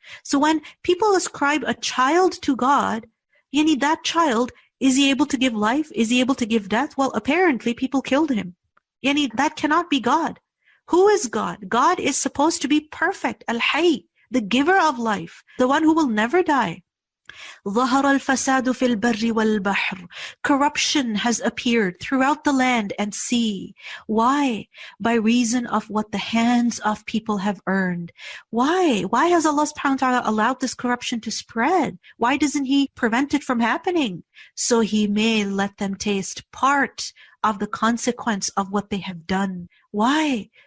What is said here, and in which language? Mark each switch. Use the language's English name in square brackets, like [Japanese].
[English] So when people ascribe a child to God, yani that child, is he able to give life? Is he able to give death? Well, apparently people killed him. Yani that cannot be God. Who is God? God is supposed to be perfect, Al-Hayy, the giver of life, the one who will never die. [Arabic] ظهر الفساد في البر والبحر. [English] Corruption has appeared throughout the land and sea. Why? By reason of what the hands of people have earned. Why? Why has Allah subhanahu wa ta'ala allowed this corruption to spread? Why doesn't He prevent it from happening? So He may let them taste part of the consequence of what they have done. Why?